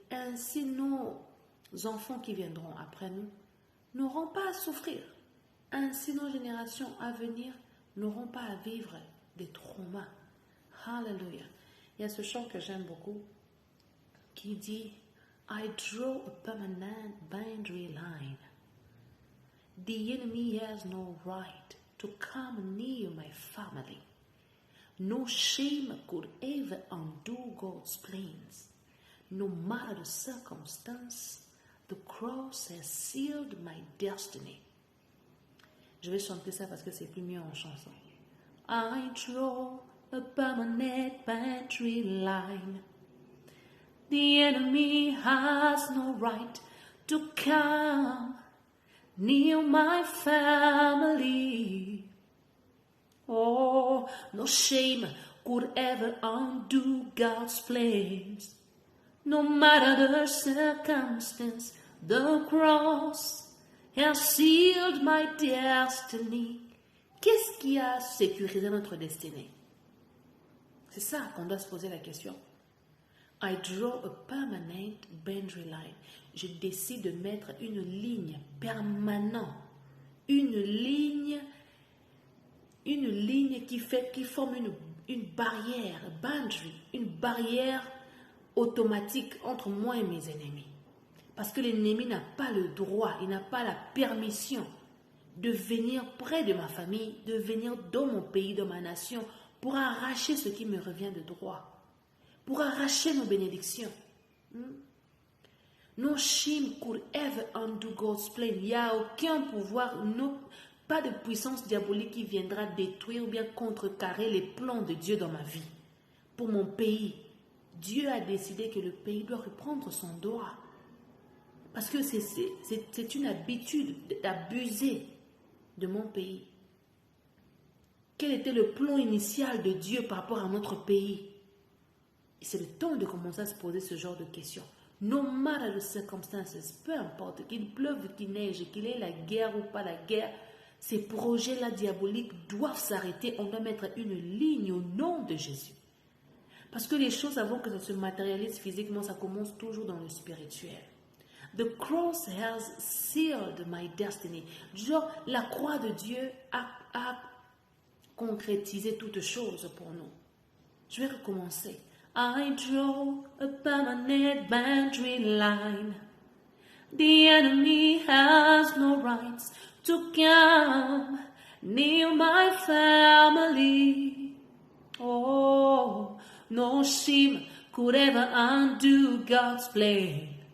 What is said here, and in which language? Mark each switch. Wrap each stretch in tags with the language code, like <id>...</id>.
<fr>Ainsi, nos enfants qui viendront après nous n'auront pas à souffrir. Ainsi, nos générations à venir n'auront pas à vivre des traumas. Alléluia. Il y a ce chant que j'aime beaucoup qui dit «</fr> <en>I draw a permanent boundary line. The enemy has no right to come near my family. No shame could ever undo God's plans. No matter the circumstance, the cross has sealed my destiny.</en> <fr>» Je vais chanter ça parce que c'est plus mieux en chanson.</fr> <en>I draw a permanent boundary line. The enemy has no right to come near my family. Oh, no shame could ever undo God's plans. No matter the circumstance, the cross has sealed my destiny.</en> <fr>Qu'est-ce qui a sécurisé notre destinée? C'est ça qu'on doit se poser la question.</fr> <en>I draw a permanent boundary line.</en> <fr>Je décide de mettre une ligne permanente, une ligne qui forme une barrière, boundary, une barrière automatique entre moi et mes ennemis. Parce que l'ennemi n'a pas le droit, il n'a pas la permission de venir près de ma famille, de venir dans mon pays, dans ma nation, pour arracher ce qui me revient de droit, pour arracher nos bénédictions.</fr> <en>No shame could ever undo God's plan.</en> <fr>Il n'y a aucun pouvoir, pas de puissance diabolique qui viendra détruire ou bien contrecarrer les plans de Dieu dans ma vie. Pour mon pays, Dieu a décidé que le pays doit reprendre son droit. Parce que c'est une habitude d'abuser de mon pays. Quel était le plan initial de Dieu par rapport à notre pays? C'est le temps de commencer à se poser ce genre de questions.</fr> <en>No matter the circumstances,</en> <fr>peu importe, qu'il pleuve, qu'il neige, qu'il ait la guerre ou pas la guerre, Ces projets-là diaboliques doivent s'arrêter. On doit mettre une ligne au nom de Jésus. Parce que les choses, avant que ça se matérialise physiquement, ça commence toujours dans le spirituel.</fr> <en>The cross has sealed my destiny.</en> <fr>Genre, la croix de Dieu a concrétisé toutes choses pour nous. Je vais recommencer.</fr> <en>I draw a permanent boundary line. The enemy has no rights to come near my family. Oh, no shame could ever undo God's plan.</en>